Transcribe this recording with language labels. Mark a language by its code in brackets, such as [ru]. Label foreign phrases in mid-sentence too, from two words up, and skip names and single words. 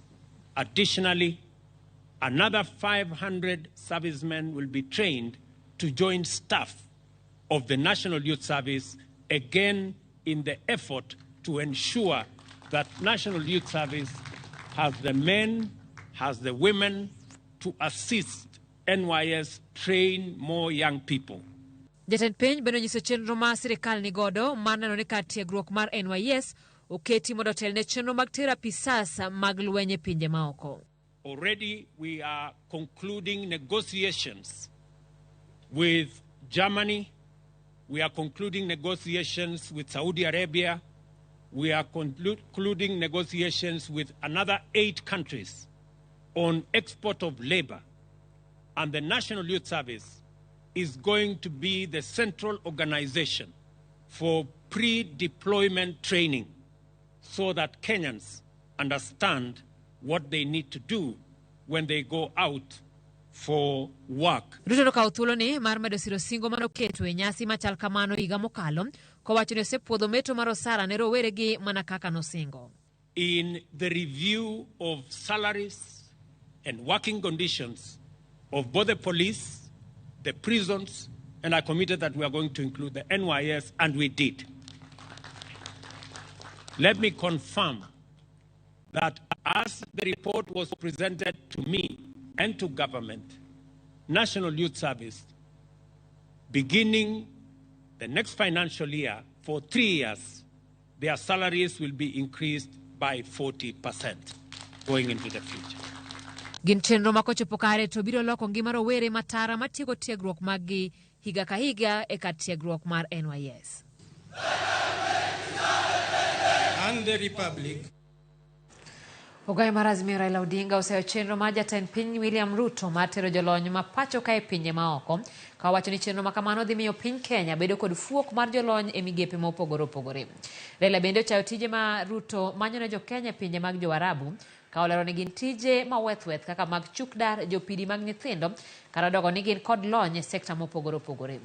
[en] Additionally, another 500 servicemen will be trained to join staff of the National Youth Service, again in the effort to ensure that National Youth Service has the men, has the women to assist NYS train more young people. [luo] Jatend piny bende nyiso chenro ma sirikal ni godo mar neno ni kar tiegruok mar NYS oketi mondo telne chenro mag therapy sasa mag lweny e pinje maoko. [en] Already we are concluding negotiations with Germany. We are concluding negotiations with Saudi Arabia. We are concluding negotiations with another 8 countries on export of labor. And the National Youth Service is going to be the central organization for pre-deployment training so that Kenyans understand what they need to do when they go out for work. [luo] Ruto ka uthulo ni mar medo siro singo mano keto e nyasi machal kamano higa mokalo kowacho ni osepuodho meto mar osara ne rowere gi mana kaka nosingo. [en] In the review of salaries and working conditions of both the police, the prisons, and I committed that we are going to include the NYS, and we did. Let me confirm that as the report was presented to me and to government, National Youth Service, beginning the next financial year, for 3 years, their salaries will be increased by 40% going into the future. [luo] Gin chenro ma kochopo kare to biro loko ngima rowere matara matieko tiegruok maggi higa ka higa e kar tiegruok mar NYS. [en] And the Republic. [luo] Ogai mar Azimio Raila Odinga oseyo chenro mar jatend piny William Ruto mar tero jolony ma pacho ka e pinje maoko ka wacho ni chenro ma kamano dhi miyo piny Kenya bedo kod fuok mar jolony e migepe mopogore opogore. Raila bende ochayo tije ma Ruto manyo ne jo Kenya pinje mag jo-Arabu ka olero ni gin tije ma weth kaka mag chukdar, jopidi mag nyithindo kata dogo ni gin kod lony e sekta mopogore opogore.